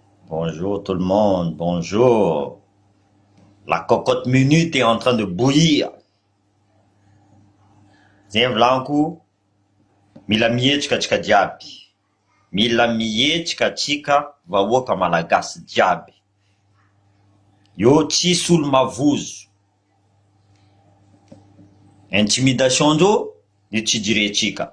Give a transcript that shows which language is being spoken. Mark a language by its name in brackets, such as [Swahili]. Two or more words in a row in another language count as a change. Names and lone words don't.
[French] Bonjour tout le monde, bonjour. La cocotte minute est en train de bouillir. [Malagasy] Zay volaniko, mila mihetsika tsika jiaby. Mila mihetsika tsika vahoaka malagasy jiaby. Io tsisy olo mavozo. Intimidation ndreo, io tsy jirentsika.